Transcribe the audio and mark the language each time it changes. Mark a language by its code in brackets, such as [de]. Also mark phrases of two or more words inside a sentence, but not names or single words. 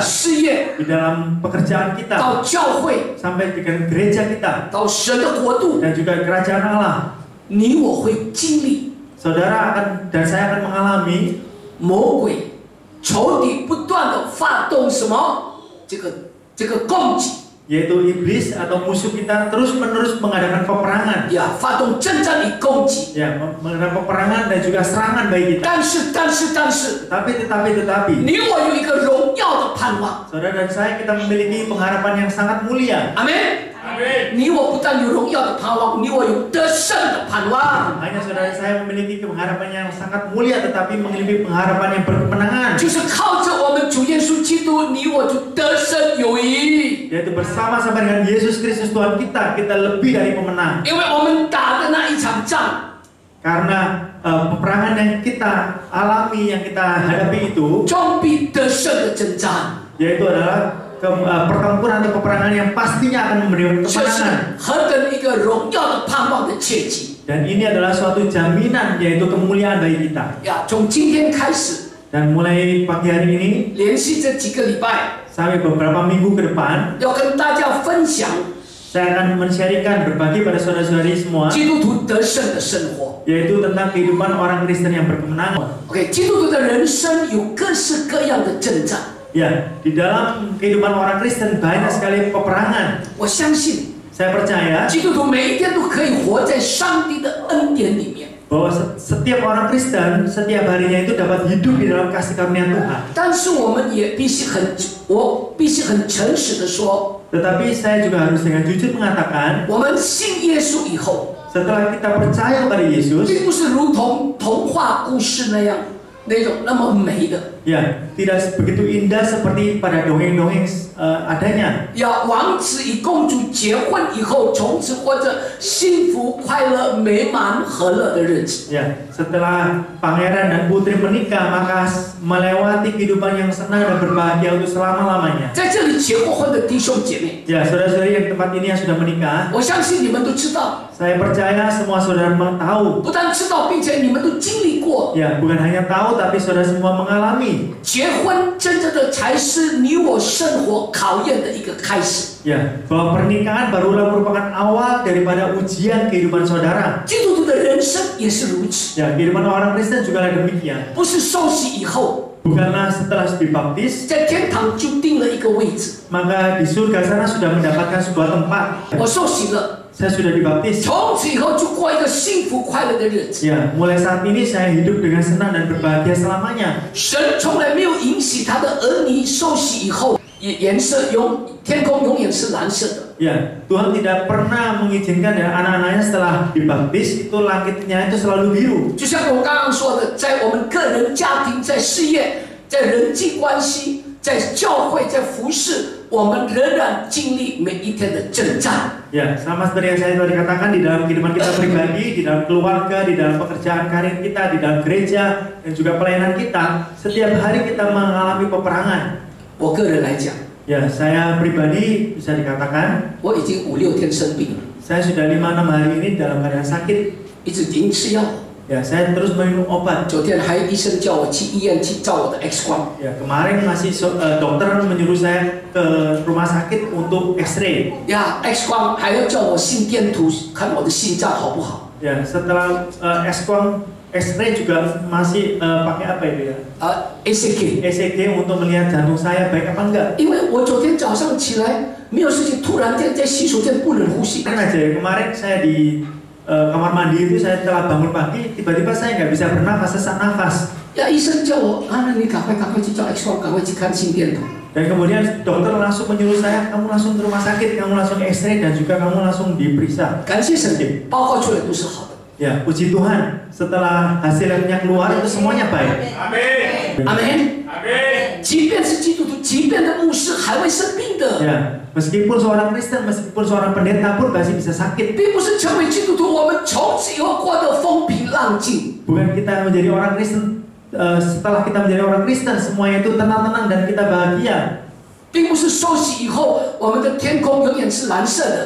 [zh] 事业， [id] di dalam pekerjaan kita, [zh] 到教会， [id] sampai dengan gereja kita, [zh] 到神的国度， [id] dan juga kerajaan Allah. [zh] 你我会经历 [id] Saudara akan dan saya akan mengalami [zh] 魔鬼、仇敌不断的发动什么？这个攻击， [id] yaitu iblis atau musuh kita terus-menerus mengadakan peperangan, [zh] 呀，发动征战与攻击。 [id] ya, mengadakan peperangan dan juga serangan bagi kita. [zh] 但是， [id] Tetapi, [zh] 你我有一个荣耀的盼望。 [id] saudara dan saya kita memiliki pengharapan yang sangat mulia. [zh] 阿门。你我不但有荣耀的盼望，你我有得胜的盼望， [id] Hanya saudara saya memiliki pengharapan yang sangat mulia, tetapi memiliki pengharapan yang berkemenangan. [zh] 就是靠着我们主耶稣基督，你我就得胜有余。 [id] Yaitu bersama-sama dengan Yesus Kristus Tuhan kita, kita lebih dari pemenang. [zh] 因为我们打的那一场仗， [id] Karena peperangan yang kita alami, yang kita hadapi itu, [zh] 终必得胜的征战。 [id] yaitu adalah pertempuran atau peperangan yang pastinya akan memberikan [zh] 这是 [id] kemenangan. [zh] 何等一个荣耀的盼望的切记 [id] Dan ini adalah suatu jaminan, yaitu kemuliaan bagi kita. [zh] 呀！从今天开始， [id] Dan mulai pagi hari ini [zh] 连续这几个礼拜， [id] sampai beberapa minggu ke depan, [zh] 要跟大家分享 [id] saya akan men-sharingkan, berbagi pada saudara-saudari semua, [zh] 基督徒得胜的生活。 [id] yaitu tentang kehidupan orang Kristen yang berkemenangan. [zh] OK， 基督徒的人生有各式各样的征战。 [id] Ya, di dalam kehidupan orang Kristen banyak sekali peperangan. [zh] 我相信 [id] Saya percaya [zh] 基督徒每一天都可以活在上帝的恩典里面。 [id] bahwa setiap orang Kristen setiap harinya itu dapat hidup di dalam kasih karunia Tuhan. [zh] 但是我们也我必须很诚实的说， [id] Tetapi saya juga harus dengan jujur mengatakan, [zh] 我们信耶稣以后， [id] setelah kita percaya kepada Yesus, [zh] 并不是如同童话故事那种那么美的。 [id] ya, tidak begitu indah seperti pada dongeng-dongeng adanya. [zh] 要王子与公主结婚以后，从此过着幸福、快乐、美满、和乐的日子。 [id] Ya, setelah pangeran dan putri menikah, maka melewati kehidupan yang senang dan berbahagia untuk selama-lamanya. [zh] 在这里结过婚的弟兄姐妹， [id] Ya, saudara-saudari yang tempat ini yang sudah menikah, [zh] 我相信你们都知道， [id] saya percaya semua saudara tahu. [zh] 不但知道，并且你们都经历过。 [id] Ya, bukan hanya tahu, tapi saudara semua mengalami. [zh] 结婚真正的才是你我生活考验的一个开始。 [id] Ya, bahwa pernikahan barulah merupakan awal daripada ujian kehidupan saudara. [zh] 基督徒的人生也是如此， [id] Ya, kehidupan orang Kristen juga demikian. [zh] 不是受洗以后， [id] Bukanlah setelah dibaptis, [zh] 在天堂就定了一个位置。 [id] maka di surga sana sudah mendapatkan sebuah tempat. [zh] 我受洗了， [id] Saya sudah dibaptis. [zh] 从此以后就过一个幸福快乐的日子。 [id] Ya, mulai saat ini saya hidup dengan senang dan berbahagia selamanya. [zh] 神从来没有允许他的儿女受洗以后，天空永远是蓝色的。 [id] Ya, Tuhan tidak pernah mengizinkan ya anak-anaknya setelah dibaptis itu langitnya itu selalu biru. [zh] 就像我刚刚说的，在我们个人、家庭、在事业、在人际关系、在教会、在服侍，我们仍然经历每一天的征战。 [id] Ya, sama seperti yang saya tadi katakan, di dalam kehidupan kita pribadi, di dalam keluarga, di dalam pekerjaan karir kita, di dalam gereja, dan juga pelayanan kita, setiap hari kita mengalami peperangan. [zh] 我个人来讲， [id] Ya, saya pribadi bisa dikatakan, [zh] 我已经5、6天生病了， [id] saya sudah 5-6 hari ini dalam keadaan sakit. [zh] 一直停吃药。 [id] Ya, saya terus minum obat. [zh] 昨天还医生叫我去医院去照我的 X 光， [id] Ya, kemarin masih dokter menyuruh saya ke rumah sakit untuk X-ray. [zh] 呀 ，X 光还要叫我心电图看我的心脏好不好。 [id] Ya, setelah X-ray juga masih pakai apa itu ya? [zh] ECG， [id] ECG untuk melihat jantung saya baik apa enggak. [zh] 因为我昨天早上起来没有事情，突然间在洗手间不能呼吸。 [id] Kan aja ya, kemarin saya di kamar mandi itu saya telah bangun pagi, tiba-tiba saya nggak bisa bernafas, sesak nafas. [zh] 呀，医生叫我啊，你赶快去照 X 光，赶快去看心电图。 [id] Dan kemudian dokter langsung menyuruh saya, kamu langsung ke rumah sakit, kamu langsung X-ray dan juga kamu langsung diperiksa. [zh] 感谢神，报告出来都是好的。 [id] Ya, puji Tuhan, setelah hasilnya keluar itu semuanya baik. [zh] 阿门。即便是基督徒，即便的牧师还会生病的， [id] Ya, meskipun seorang Kristen, meskipun seorang pendeta pun masih bisa sakit. [zh] 并不是成为基督徒，我们从此以后过得风平浪静。 [id] Bukan kita menjadi orang Kristen, setelah kita menjadi orang Kristen semuanya itu tenang-tenang dan kita bahagia. [zh] 并不是受洗以后，我们的天空永远是蓝色的，